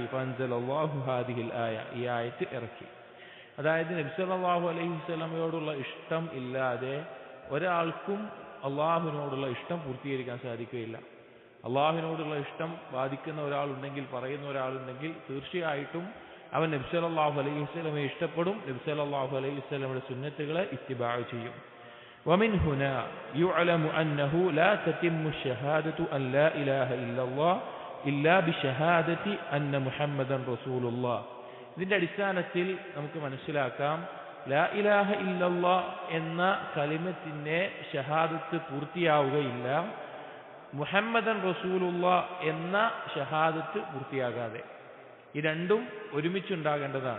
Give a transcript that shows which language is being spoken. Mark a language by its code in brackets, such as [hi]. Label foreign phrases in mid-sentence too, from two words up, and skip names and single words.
[ar] فأنزل الله هذه الآية, [ml] ഈ ആയത്ത് ഇറക്കി. അതായത് നബി [ar] صلى الله عليه وسلم [ml] ഇഷ്ടം ഇല്ലാതെ ഒരാൾക്കും അള്ളാഹുവിനോടുള്ള ഇഷ്ടം പൂർത്തീകരിക്കാൻ സാധിക്കുകയില്ല. അള്ളാഹുവിനോടുള്ള ഇഷ്ടം വാദിക്കുന്ന ഒരാളുണ്ടെങ്കിൽ, പറയുന്ന ഒരാളുണ്ടെങ്കിൽ, തീർച്ചയായിട്ടും അവൻ നബി [ar] صلى الله عليه وسلم [ml] ഇഷ്ടപ്പെടും, നബി [ar] صلى الله عليه وسلم [ml] സുന്നത്തുകളെ ഇത്തിബാ ചെയ്യും. [ar] ومن هنا يعلم أنه لا تتم الشهادة أن لا إله إلا الله إلا بشهادة أن محمدا رسول الله. [ml] ഇതിന്റെ അടിസ്ഥാനത്തിൽ നമുക്ക് മനസ്സിലാക്കാം, [ar] لا إله إلا الله [ml] എന്ന കലിമത്തിന്റെ ഷഹാദത്ത് പൂർത്തിയാവുകയില്ല [ar] محمدا رسول الله [ml] എന്ന ഷഹാദത്ത് പൂർത്തിയാകാതെ. ഈ രണ്ടും ഒരുമിച്ചുണ്ടാകേണ്ടതാണ്.